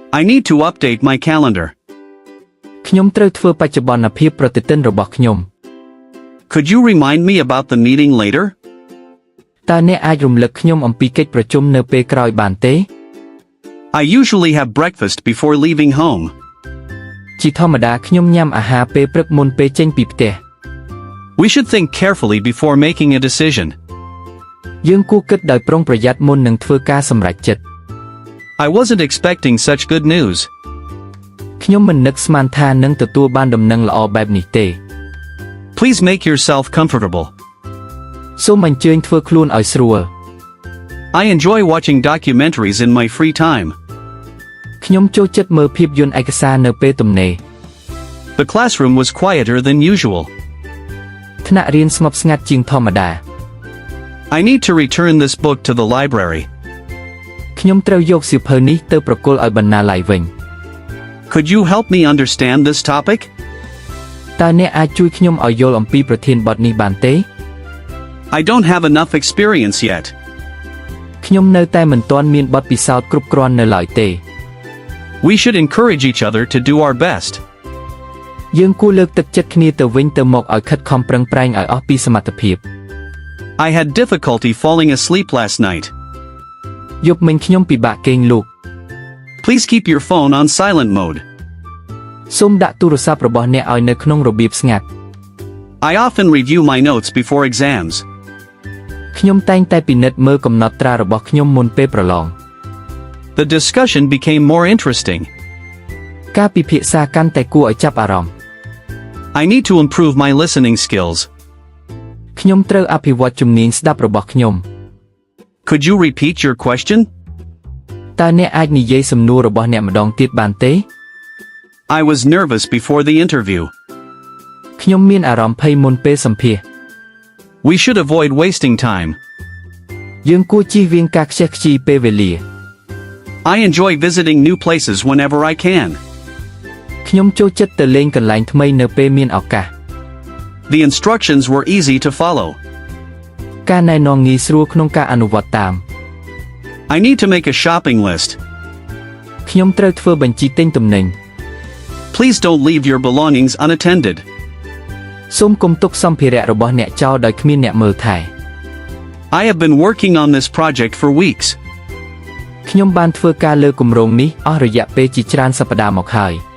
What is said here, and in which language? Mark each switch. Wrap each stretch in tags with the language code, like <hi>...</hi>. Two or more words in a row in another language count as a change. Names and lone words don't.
<en>I need to update my calendar.</en> <km>ខ្ញុំត្រូវធ្វើបច្ចុប្បន្នភាពប្រតិទិនរបស់ខ្ញុំ</km> <en>Could you remind me about the meeting later?</en> <km>តើអ្នកអាចរំលឹកខ្ញុំអំពីកិច្ចប្រជុំនៅពេលក្រោយបានទេ</km> <en>I usually have breakfast before leaving home.</en> <km>ជាធម្មតាខ្ញុំញ៉ាំអាហារពេលព្រឹកមុនពេលចេញពីផ្ទះ</km> <en>We should think carefully before making a decision.</en> <km>យើងគួរគិតដោយប្រុងប្រយ័ត្នមុននឹងធ្វើការសម្រេចចិត្ត</km> <en>I wasn't expecting such good news.</en> <km>ខ្ញុំមិននឹកស្មានថានឹងទទួលបានដំណឹងល្អបែបនេះទេ</km> <en>Please make yourself comfortable.</en> <km>សូមអញ្ជើញធ្វើខ្លួនឲ្យស្រួល</km> <en>I enjoy watching documentaries in my free time.</en> <km>ខ្ញុំចូលចិត្តមើលភាពយន្តឯកសារនៅពេលទំនេរ</km> <en>The classroom was quieter than usual.</en> <km>ថ្នាក់រៀនស្ងប់ស្ងាត់ជាងធម្មតា</km> <en>I need to return this book to the library.</en> <km>ខ្ញុំត្រូវយកសៀវភៅនេះទៅប្រគល់ឲ្យបណ្ណាល័យវិញ</km> <en>Could you help me understand this topic?</en> <km>តើអ្នកអាចជួយខ្ញុំឲ្យយល់អំពីប្រធានបទនេះបានទេ</km> <en>I don't have enough experience yet.</en> <km>ខ្ញុំនៅតែមិនទាន់មានបទពិសោធន៍គ្រប់គ្រាន់នៅឡើយទេ</km> <en>We should encourage each other to do our best.</en> <km>យើងគួរលើកទឹកចិត្តគ្នាទៅវិញទៅមកឲ្យខិតខំប្រឹងប្រែងឲ្យអស់ពីសមត្ថភាព</km> <en>I had difficulty falling asleep last night.</en> <km>យប់មិញខ្ញុំពិបាកគេងលក់</km> <en>Please keep your phone on silent mode.</en> <km>សូមដាក់ទូរស័ព្ទរបស់អ្នកឲ្យនៅក្នុងរបៀបស្ងាត់</km> <en>I often review my notes before exams.</en> <km>ខ្ញុំតែងតែពិនិត្យមើលកំណត់ត្រារបស់ខ្ញុំមុនពេលប្រឡង</km> <en>The discussion became more interesting.</en> <km>ការពិភាក្សាកាន់តែគួរឲ្យចាប់អារម្មណ៍</km> <en>I need to improve my listening skills.</en> <km>ខ្ញុំត្រូវអភិវឌ្ឍជំនាញស្ដាប់របស់ខ្ញុំ</km> <en>Could you repeat your question?</en> <km>តើអ្នកអាចនិយាយសំណួររបស់អ្នកម្ដងទៀតបានទេ</km> <en>I was nervous before the interview.</en> <km>ខ្ញុំមានអារម្មណ៍ភ័យមុនពេលសម្ភាសន៍</km> <en>We should avoid wasting time.</en> <km>យើងគួរជៀសវាងការខ្ជះខ្ជាយពេលវេលា</km> <en>I enjoy visiting new places whenever I can.</en> <km>ខ្ញុំចូលចិត្តទៅលេងកន្លែងថ្មីនៅពេលមានឱកាស</km> <en>The instructions were easy to follow.</en> <km>ការណែនាំងាយស្រួលក្នុងការអនុវត្តតាម</km> <en>I need to make a shopping list.</en> <km>ខ្ញុំត្រូវធ្វើបញ្ជីទិញទំនិញ</km> <en>Please don't leave your belongings unattended.</en> <km>សូមកុំទុកសម្ភារៈរបស់អ្នកចោលដោយគ្មានអ្នកមើលថែ</km> <en>I have been working on this project for weeks.</en> <km>ខ្ញុំបានធ្វើការលើគម្រោងនេះអស់រយៈពេលជាច្រើនសប្តាហ៍មកហើយ</km>